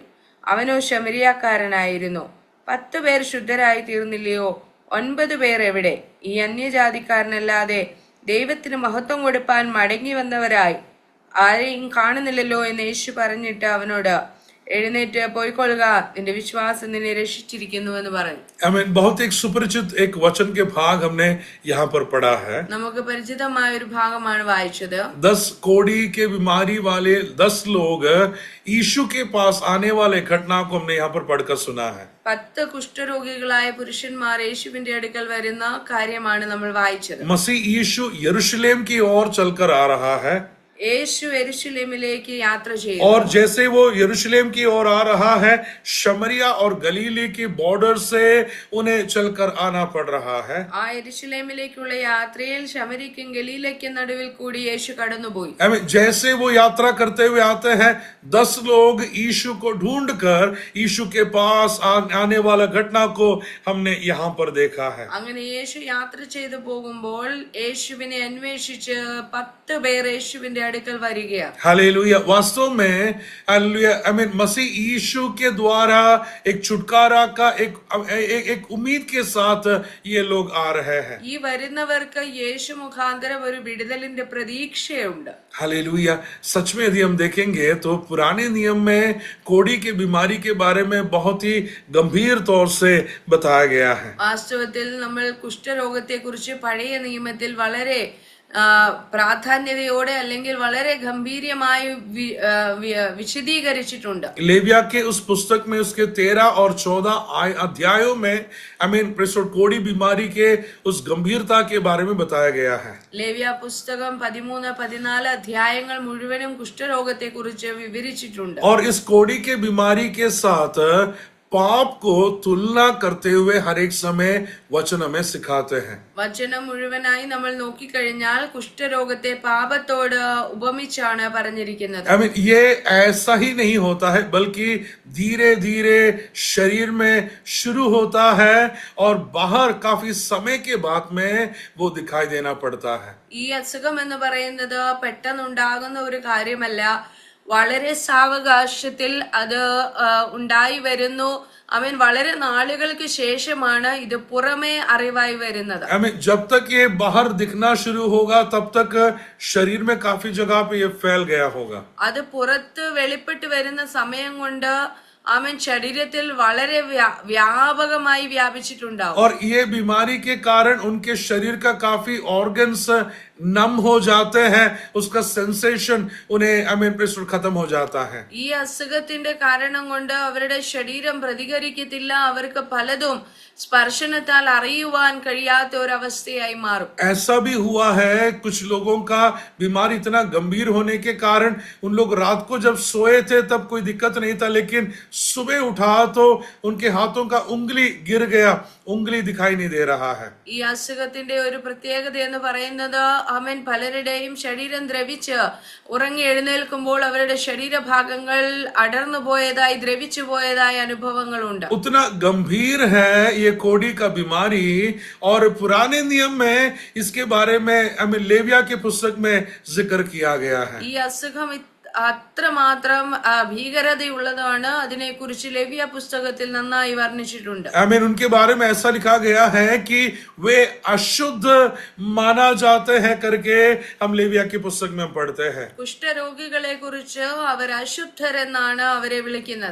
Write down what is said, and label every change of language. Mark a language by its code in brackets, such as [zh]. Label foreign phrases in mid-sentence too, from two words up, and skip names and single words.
[ml] അവനോ ശമരിയാക്കാരനായിരുന്നു. 10 പേർ ശുദ്ധരായി തീർന്നില്ലയോ? 9 പേർ എവിടെ? ഈ അന്യജാതിക്കാരനല്ലാതെ ദൈവത്തിന് മഹത്വം കൊടുപ്പാൻ മടങ്ങി വന്നവരായി ആരെയും കാണുന്നില്ലല്ലോ എന്ന് യേശു പറഞ്ഞിട്ട് അവനോട്, എഴുന്നേറ്റ് പോയിക്കൊള്ളുക, നിന്റെ വിശ്വാസം നിന്നെ രക്ഷിച്ചിരിക്കുന്നു എന്ന് പറഞ്ഞു. [hi] बहुत एक सुपरिचित एक वचन के भाग हमने यहाँ पर पढ़ा है। [ml] നമുക്ക് പരിചിതമായ ഒരു ഭാഗമാണ് വായിച്ചത്. [hi] 10 कोड़ी के बीमारी वाले 10 लोग यीशु के पास आने वाले घटना को हमने यहाँ पर पढ़कर सुना है। [ml] 10 കുഷ്ഠരോഗികളായ പുരുഷന്മാർ യേശുവിന്റെ അടുക്കൽ വരുന്ന കാര്യമാണ് നമ്മൾ വായിച്ചത്. [hi] मसीह यीशु यरूशलेम की ओर चलकर आ रहा है, [ml] യേശു യെരൂശലേമിലേക്ക് യാത്ര ചെയ്യുന്നു. [hi] और जैसे वो यरूशलेम की ओर आ रहा है, शमरिया और गलीली की बॉर्डर से उन्हें चलकर आना पड़ रहा है। [ml] ആ യെരൂശലേമിലേക്കുള്ള യാത്രയിൽ ശമര്യയ്ക്കും ഗലീലയ്ക്കും നടുവിൽ കൂടി യേശു കടന്നുപോയി. [hi] जैसे वो यात्रा करते हुए आते हैं, 10 लोग यीशु को ढूंढकर यीशु के पास आने वाला घटना को हमने यहाँ पर देखा है। [ml] അങ്ങനെ യേശു യാത്ര ചെയ്തു പോകുമ്പോൾ യേശുവിനെ അന്വേഷിച്ച് 10 പേർ യേശുവിന്റെ അടുക്കൽ വരികയാണ്. [hi] हालेलुया। वास्तव में हालेलुया, [en] I mean [hi] मसीह यीशु के द्वारा एक छुटकारा का एक उम्मीद के साथ ये लोग आ रहे हैं। [ml] ഈ വരുന്നവർക്ക് യേശു മുഖാന്തരം ഒരു വിടുതലിന്റെ പ്രതീക്ഷയുണ്ട്. [hi] हालेलुया। सच में यदि हम देखेंगे तो पुराने नियम में कोढ़ी की बीमारी के बारे में बहुत ही गंभीर तौर से बताया गया है। [ml] വാസ്തവത്തിൽ നമ്മൾ കുഷ്ഠരോഗത്തെ കുറിച്ച് പഴയ നിയമത്തിൽ വളരെ പ്രാധാന്യതയോടെ അല്ലെങ്കിൽ വളരെ ഗംഭീര്യമായി വിശദീകരിച്ചിട്ടുണ്ട്. [hi] लेविया के उस पुस्तक में उसके 13 और 14 अध्यायों में [en] I mean [hi] कोढ़ी बीमारी के उस गंभीरता के बारे में बताया गया है। [ml] ലേവ്യ പുസ്തകം 13-14 അധ്യായങ്ങൾ മുഴുവനും കുഷ്ഠരോഗത്തെ കുറിച്ച് വിവരിച്ചിട്ടുണ്ട്. [hi] और इस कोढ़ी के बीमारी के साथ पाप को तुलना करते हुए हर एक समय वचन हमें सिखाते हैं। [ml] വചനം മുഴുവനായി നമ്മൾ നോക്കിക്കഴിഞ്ഞാൽ കുഷ്ഠരോഗത്തെ പാപത്തോട് ഉപമിച്ചാണ് പറഞ്ഞിരിക്കുന്നത്. [en] I mean, [hi] ये ऐसा ही नहीं होता है, बल्कि धीरे धीरे शरीर में शुरू होता है और बाहर काफी समय के बाद में वो दिखाई देना पड़ता है। [ml] ഈ അസുഖം എന്ന് പറയുന്നത് പെട്ടെന്നുണ്ടാകുന്ന ഒരു കാര്യമല്ല, വളരെ സാവകാശത്തിൽ അത് ഉണ്ടായി വരുന്നു. അവൻ വളരെ നാളുകൾക്ക് ശേഷമാണ് ഇത് പുറമേ അറിവായി വരുന്നത്. [hi] जब तक ये बाहर दिखना शुरू होगा तब तक शरीर में काफी जगह पे ये फैल गया होगा। [ml] അത് പുറത്ത് വെളിപ്പെട്ട് വരുന്ന സമയം കൊണ്ട് അവൻ ശരീരത്തിൽ വളരെ വ്യാപകമായി വ്യാപിച്ചിട്ടുണ്ടാവും. [hi] और ये बीमारी के कारण उनके शरीर का काफी ऑर्गन्स नम हो जाते हैं, उसका सेंसेशन उन्हें खत्म हो जाता है। [ml] ഈ അസുഖത്തിന്റെ കാരണം കൊണ്ട് അവരുടെ ശരീരം പ്രതികരിക്കത്തില്ല, അവർക്ക് പലതും സ്പർശനത്താൽ അറിയുവാൻ കഴിയാത്ത ഒരു അവസ്ഥയായി മാറും. [hi] ऐसा भी हुआ है, कुछ लोगों का बीमारी इतना गंभीर होने के कारण उन लोग रात को जब सोए थे तब कोई दिक्कत नहीं था, लेकिन सुबह उठा तो उनके हाथों का उंगली गिर गया, उंगली दिखाई नहीं दे रहा है। [ml] ഈ അസുഖത്തിന്റെ ഒരു പ്രത്യേകത എന്ന് പറയുന്നത് ആമേൻ പലരുടെയും ശരീരം ദ്രവിച്ച് ഉറങ്ങി എഴുന്നേൽക്കുമ്പോൾ അവരുടെ ശരീരഭാഗങ്ങൾ അടർന്നു പോയതായി ദ്രവിച്ചു പോയതായി അനുഭവങ്ങളുണ്ട്. [hi] उतना गंभीर है ये कोढ़ी का बीमारी, और पुराने नियम में इसके बारे में हमें लेविया के पुस्तक में जिक्र किया गया है. [ml] ഈ അസുഖം അത്രമാത്രം ഭീകരതയുള്ളതാണ്. അതിനെക്കുറിച്ച് ലേവ്യ പുസ്തകത്തിൽ നന്നായി വർണ്ണിച്ചിട്ടുണ്ട്. [hi] आमीन. उनके बारे में ऐसा लिखा गया है कि वे अशुद्ध माना जाते हैं करके हम लेविया की पुस्तक में हम पढ़ते हैं. [ml] കുഷ്ഠരോഗികളെ കുറിച്ച് അവർ അശുദ്ധരെന്നാണ് അവരെ വിളിക്കുന്നത്.